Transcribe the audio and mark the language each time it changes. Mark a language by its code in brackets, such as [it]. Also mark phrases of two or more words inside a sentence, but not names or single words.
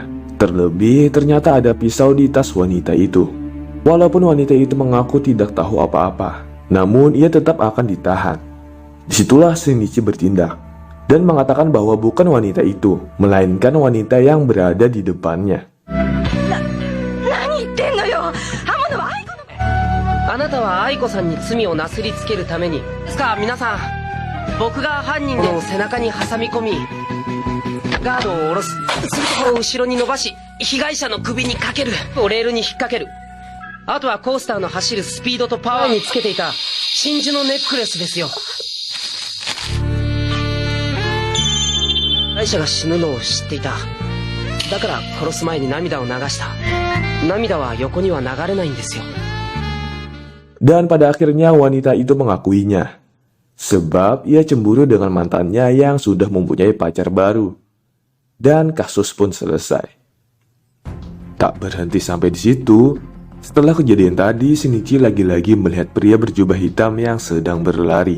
[id] Terlebih ternyata ada pisau di tas wanita itu. Walaupun wanita itu mengaku tidak tahu apa-apa, namun ia tetap akan ditahan. Disitulah Shinichi bertindak dan mengatakan bahwa bukan wanita itu, melainkan wanita yang berada di depannya. [ja] 何言ってんのよ。刃物は愛子の。あなたは愛子さんに罪をなすりつけるためにですか。皆さん、僕が犯人の背中に挟み込み、ガードを下ろす、それを後ろに伸ばし、被害者の首にかける、レールに引っ掛ける。あとはコースターの走るスピードとパワーにつけていた真珠のネックレスですよ。被害者が死ぬのを知っていた。だから殺す前に涙を流した。涙は横には流れないんですよ。 [id] Dan pada akhirnya wanita itu mengakuinya, sebab ia cemburu dengan mantannya yang sudah mempunyai pacar baru. Dan kasus pun selesai. Tak berhenti sampai di situ. Setelah kejadian tadi, Shinichi lagi-lagi melihat pria berjubah hitam yang sedang berlari.